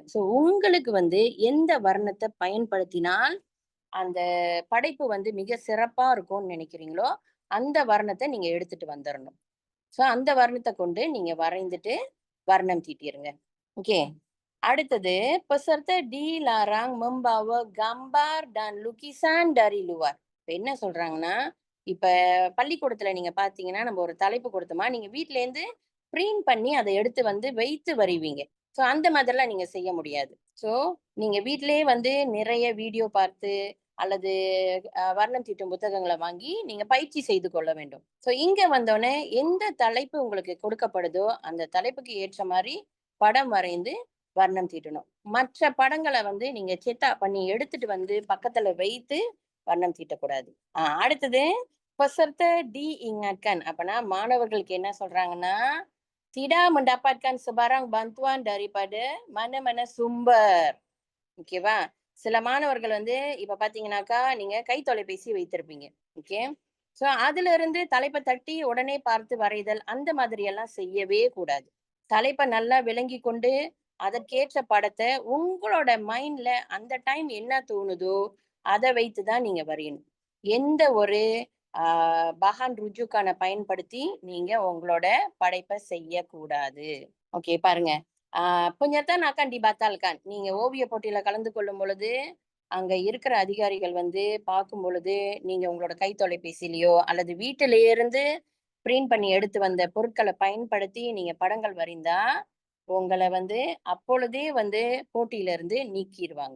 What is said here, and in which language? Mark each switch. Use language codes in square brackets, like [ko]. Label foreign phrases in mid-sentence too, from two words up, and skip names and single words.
[ta] ஸோ உங்களுக்கு வந்து எந்த வர்ணத்த பயன்படுத்தினால் அந்த படைப்பு வந்து மிக சிறப்பா இருக்கும்னு நினைக்கிறீங்களோ, அந்த வர்ணத்த நீங்க எடுத்துட்டு வந்துரணும். ஸோ அந்த வர்ணத்த கொண்டு நீங்க வரைந்துட்டு வர்ணம் தீட்டிருங்க. ஓகே. அடுத்தது, [ms] peserta dilarang membawa gambar dan lukisan dari luar. [ta] இப்ப என்ன சொல்றாங்கன்னா, இப்ப பள்ளிக்கூடத்துல நீங்க பார்த்தீங்கன்னா, நம்ம ஒரு தலைப்பு குடுத்தோமா, நீங்க வீட்லேருந்து பிரிண்ட் பண்ணி அத எடுத்து வந்து வைத்து வரைவீங்க. ஸோ அந்த மாதிரிலாம் நீங்க செய்ய முடியாது. ஸோ நீங்க வீட்டிலேயே வந்து நிறைய வீடியோ பார்த்து, அல்லது வர்ணம் தீட்டும் புத்தகங்கள வாங்கி நீங்க பயிற்சி செய்து கொள்ள வேண்டும். ஸோ இங்க வந்தோனே, எந்த தலைப்பு உங்களுக்கு கொடுக்கப்படுதோ, அந்த தலைப்புக்கு ஏற்ற மாரி படம் வரைந்து வர்ணம் தீட்டணும். மற்ற படங்கள வந்து நீங்க செட்டா பண்ணி எடுத்துட்டு வந்து பக்கத்துல வைத்து வர்ணம் தீட்டக்கூடாது. [ms] அடுத்தது peserta diingatkan. [ta] அப்பன்னா மாணவர்களுக்கு என்ன சொல்றாங்கன்னா, [ms] tidak mendapatkan sebarang bantuan daripada mana-mana sumber. [ta] ஓகேவா? சில மாணவர்கள் வந்து இப்ப பார்த்தீங்கன்னாக்கா, நீங்க கை தொலைபேசி வைத்திருப்பீங்க. ஓகே. ஸோ அதிலிருந்து தலைப்ப தட்டி உடனே பார்த்து வரைதல், அந்த மாதிரி எல்லாம் செய்யவே கூடாது. தலைப்ப நல்லா விளங்கிக் கொண்டு, அதற்கேற்ற படத்த உங்களோட மைண்ட்ல அந்த டைம் என்ன தோணுதோ, அத வைத்து தான் நீங்க வரையணும். எந்த ஒரு [ms] bahan rujukan [ta] பயன்படுத்தி நீங்க உங்களோட படைப்பை செய்யக்கூடாது. ஓகே பாருங்க. [ms] புnyatan akan dibatalkan. [ta] நீங்க ஓவிய போட்டியில கலந்து கொள்ளும் பொழுது, அங்க இருக்கிற அதிகாரிகள் வந்து பார்க்கும் பொழுது, நீங்க உங்களோட கை தொலைபேசியிலயோ அல்லது வீட்டிலேயே இருந்து பிரிண்ட் பண்ணி எடுத்து வந்த பொருட்கள பயன்படுத்தி நீங்க படங்கள் வரைந்தா, உங்கள வந்து அப்பொழுதே வந்து போட்டியிலிருந்து நீக்கிருவாங்க.